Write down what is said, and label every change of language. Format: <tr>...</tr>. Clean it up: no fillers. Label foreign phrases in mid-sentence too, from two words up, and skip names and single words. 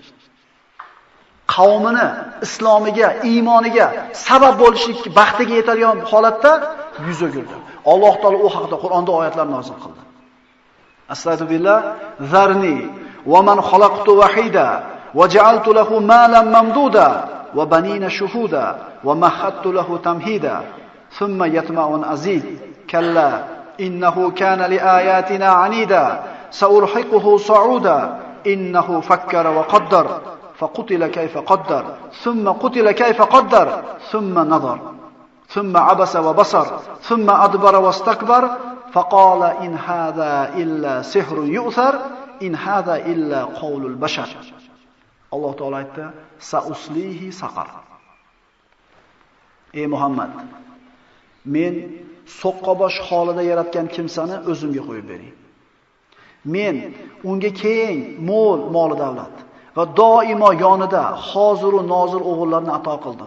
<uz>Qavmini islomiga, iymoniga sabab bo'lishlik baxtiga yetadigan holatda yuz o'girdi. Alloh taolo u haqida Qur'onda oyatlar nozil qildi.</uz> <ar>أستغفر الله ذرني ومن خلقت وحيدا وجعلت له مالا ممدودا وبنين شهودا و ومهدت له تمهيدا ثم يطمع أن أزيد كلا إنه كان لآياتنا عنيدا سأرهقه صعودا إنه فكر وقدر فقتل كيف قدر ثم قتل كيف قدر ثم نظر ثم عبس وبسر ثم أدبر واستكبر فقال إن هذا إلا سحر يؤثر إن هذا إلا قول البشر.</ar> <uz>Alloh taolo aytdi,</uz> <ar>سأصليه سقر.</ar> <uz>Ey Muhammad, men so'qqabosh holida yaratgan kimsani o'zimga qo'yib bering. Men unga keng, mo'l mol davlat va doimo yonida hozir va nozir o'g'illarni ato qildim.</uz>